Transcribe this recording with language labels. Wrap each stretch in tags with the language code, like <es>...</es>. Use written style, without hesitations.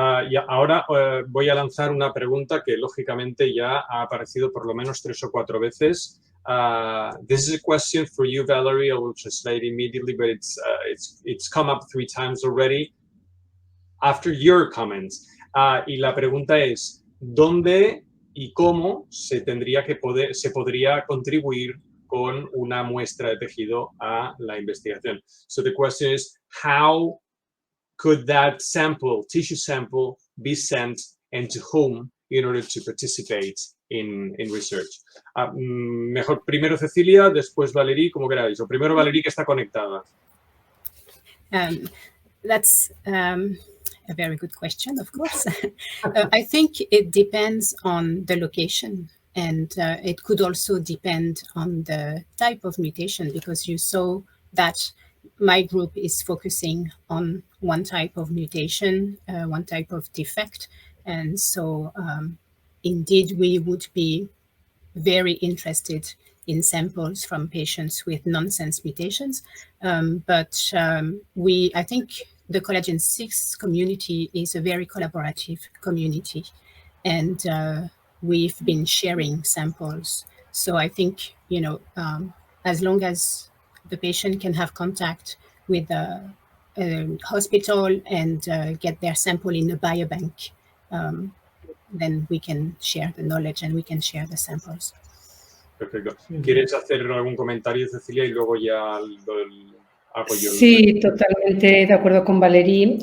<es>Y ahora voy a lanzar una pregunta que, lógicamente, ya ha aparecido por lo menos 3 o 4 veces</es> <en>This is a question for you, Valerie. I will translate immediately, but it's come up 3 times already after your comments.</en> <es>Y la pregunta es, ¿dónde y cómo se podría contribuir con una muestra de tejido a la investigación?</es> <en>So the question is, how could that tissue sample, be sent and to whom in order to participate in research?</en> <es>Mejor primero Cecilia, después Valerie, como queráis. O primero Valerie, que está conectada.</es> <en>That's a very good question, of course. I think it depends on the location, and it could also depend on the type of mutation, because you saw that my group is focusing on one type of mutation, one type of defect. And so indeed, we would be very interested in samples from patients with nonsense mutations. But I think the collagen 6 community is a very collaborative community, and we've been sharing samples. So I think, as long as the patient can have contact with a hospital and get their sample in a biobank, then we can share the knowledge and we can share the samples.</en> <es>Perfecto. ¿Quieres hacer algún comentario, Cecilia, y luego ya hago yo? Sí, totalmente de acuerdo con Valerie.</es>